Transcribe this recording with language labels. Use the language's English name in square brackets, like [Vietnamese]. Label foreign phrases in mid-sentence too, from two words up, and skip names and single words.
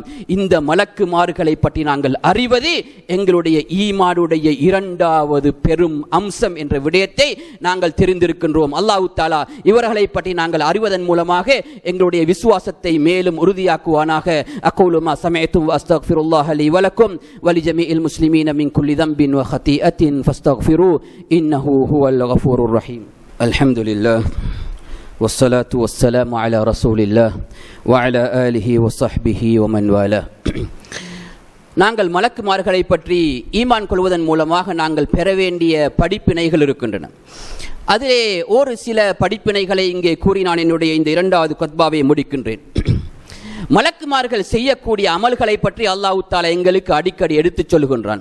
[Tamil] இந்த மலக்குமார்களை பற்றி நாங்கள் அறிவது எங்களுடைய ஈமானுடைய இரண்டாவது பெரும் அம்சம் என்ற விடயத்தை நாங்கள் தெரிந்திருக்கின்றோம். [Arabic] الله تعالى [Tamil] இவர்களை பற்றி நாங்கள் அறிவதன் மூலமாக எங்களுடைய விசுவாசத்தை மேலும் உறுதியாக்குவானாக. [Arabic] أقول ما سمعتم وأستغفر الله لي ولكم ولجميع المسلمين من كل ذنب وخطيئة فاستغفروه إنه هو الغفور الرحيم. الحمد لله والصلاة والسلام على رسول الله وعلى آله وصحبه ومن والاه. [Tamil] நாங்கள் மலக்குமார்களை பற்றி ஈமான் கொள்வதன் மூலமாக நாங்கள் பெற வேண்டிய படிப்பினைகள் இருக்கின்றன. அதிலே ஒரு சில படிப்பினைகளை இங்கே கூறி நான் என்னுடைய இந்த இரண்டாவது குத்பாவை முடிக்கின்றேன். மலக்குமார்கள் செய்யக்கூடிய அமல்களை பற்றி [Arabic] الله تعالى [Tamil] எங்களுக்கு அடிக்கடி எடுத்துச் சொல்கின்றான்.